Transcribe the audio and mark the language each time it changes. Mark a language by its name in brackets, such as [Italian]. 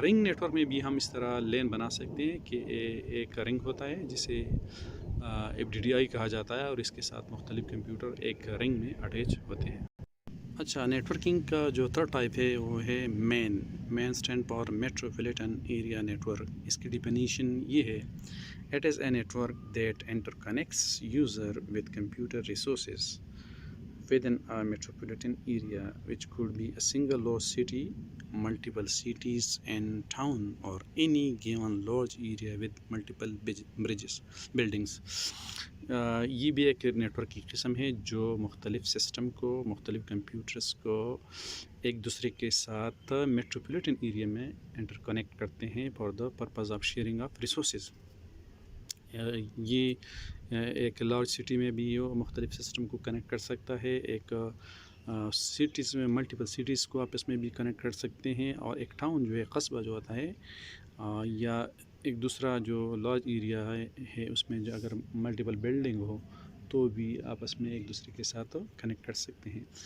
[Urdu] Ring network میں بھی ہم اس طرح لین بنا سکتے ہیں کہ ایک رنگ ہوتا ہے جسے FDDI کہا جاتا ہے, اور اس کے ساتھ مختلف کمپیوٹر ایک رنگ میں اٹیچ ہوتے ہیں. اچھا, نیٹورکنگ کا جو تھرڈ ٹائپ ہے وہ ہے مین stand for metropolitan area network. اس کی ڈیفینیشن یہ ہے, [English] It is a network that interconnects user with computer resources within a metropolitan area, which could be a single large city, multiple cities and town, or any given large area with multiple buildings. [Urdu] یہ بھی ایک network کی قسم ہے جو مختلف system کو, مختلف کمپیوٹرز کو ایک دوسرے کے ساتھ میٹروپولیٹن ایریا میں انٹر کنیکٹ کرتے ہیں [English] For the purpose of sharing of resources. [Urdu] یہ ایک لارج سٹی میں بھی مختلف سسٹم کو کنیکٹ کر سکتا ہے, ایک سٹیز میں ملٹیپل سٹیز کو آپس میں بھی کنیکٹ کر سکتے ہیں, اور ایک ٹاؤن جو ہے, قصبہ جو ہوتا ہے, یا ایک دوسرا جو لارج ایریا ہے اس میں جو اگر ملٹیپل بلڈنگ ہو تو بھی آپس میں ایک دوسرے کے ساتھ کنیکٹ کر سکتے ہیں.